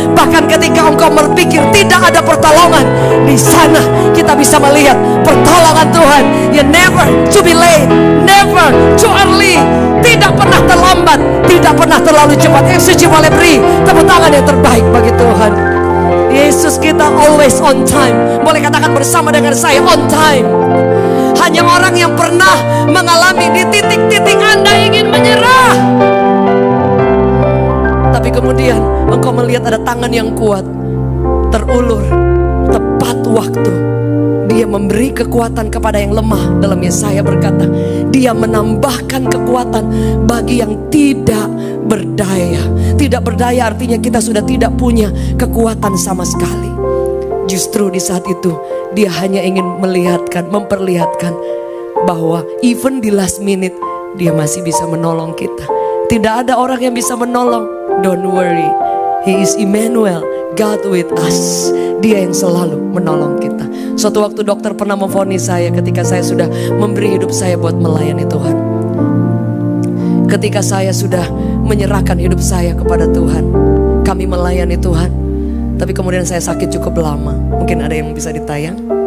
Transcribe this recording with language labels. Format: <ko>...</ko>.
<id>Bahkan ketika engkau berpikir tidak ada pertolongan, di sana kita bisa melihat pertolongan Tuhan.</id> <en>You never to be late, never too early.</en> <id>Tidak pernah terlambat, tidak pernah terlalu cepat. Yang suci boleh beri tepuk tangan yang terbaik bagi Tuhan. Yesus kita</id> <en>always on time.</en> <id>Boleh katakan bersama dengan saya,</id> <en>on time.</en> <id>Hanya orang yang pernah mengalami di titik-titik Anda ingin menyerah, tapi kemudian engkau melihat ada tangan yang kuat, terulur, tepat waktu. Dia memberi kekuatan kepada yang lemah. Dalam Yesaya berkata, Dia menambahkan kekuatan bagi yang tidak berdaya. Tidak berdaya artinya kita sudah tidak punya kekuatan sama sekali. Justru di saat itu Dia hanya ingin memperlihatkan bahwa even di</id> <en>last minute</en> <id>Dia masih bisa menolong kita. Tidak ada orang yang bisa menolong.</id> <en>Don't worry, He is Emmanuel, God with us.</en> <id>Dia yang selalu menolong kita. Suatu waktu dokter pernah memvonis saya ketika saya sudah memberi hidup saya buat melayani Tuhan. Ketika saya sudah menyerahkan hidup saya kepada Tuhan, kami melayani Tuhan. Tapi kemudian saya sakit cukup lama. Mungkin ada yang bisa ditayang.</id>